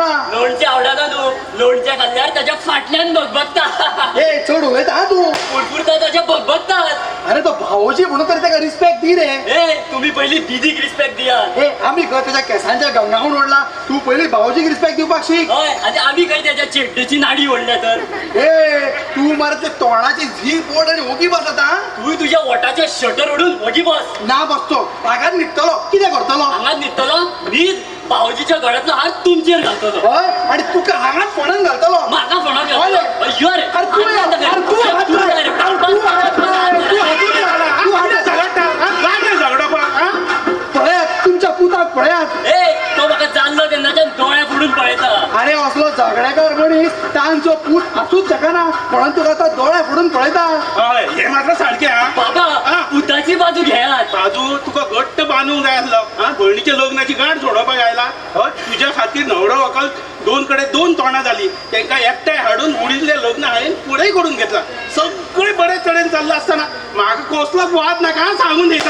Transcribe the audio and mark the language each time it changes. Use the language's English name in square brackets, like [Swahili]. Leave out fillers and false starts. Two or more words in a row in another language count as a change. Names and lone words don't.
[Konkani] लोणचे आवडना तू. लोणचे खाल्ल्यार ताच्या फाटल्यान बगबगता. हे चड उलयता हा तू. पुरपुरता ताच्या बगबगतात. अरे तो भावोजी म्हणून तरी ताका रिस्पेक्ट दी रे. ए तुम्ही पहिली दीदीक रिस्पेक्ट दिया. हे आम्ही खंय त्याच्या केसांच्या गंगावून ओडला. तू पयली भावोजीक रिस्पेक्ट दिवपाक शिक. [Marathi] हय आधी आम्ही काही त्याच्या चेड्डीची नाडी ओढल्या तर. [Konkani] हे तू मरे ते तोंडाची झीप ओढ आणि ओगी बसता. तू तुझ्या ओटाचे शटर ओढून ओगी बस. ना बसतो पागात निघतलो कितें करतलो. हांगाच न्हिदतलो न्हीद. भाऊजीच्या गळ्यातला हार तुमचेर घालतलो हय आणि तुका हांगात फोणान घालतलो म्हाका फोनाक हय. अय्यो रे अरे तू या, अरे तू हात तू लाय. काय रे? अरे तू हात लाय. तू हात किती झाला, हा? तू हात- किती झगडटा, हा? काय नाही झगडोपाक, हा? पळयात तुमच्या पुताक पळयात ए तो म्हाका जाल्लो तेन्नाच्या दोळ्या फुडून पळयता अरे असलो झगड्याकार मनीस तांचो पूत हातूच शकना म्हणून तुका आता दोळे फोडून पळयता हय हे मात्र सारखे हा बाबा हा. पुताची बाजू घेयात बाजू तुका घट्ट बांदूंक जाय आसलो हा भयणीच्या लग्नाची गाठ सोडोवपाक आयला हय तुज्या खातीर न्हवरो व्हंकल दोन कडेन दोन तोंडां जाली तांकां एकठांय हाडून उडिल्लें लग्न हांवें फुडें करून घेतला सगळें बरे तरेन चल्लां आसतना म्हाका कसलोच वाद नाका हा, सांगून दिता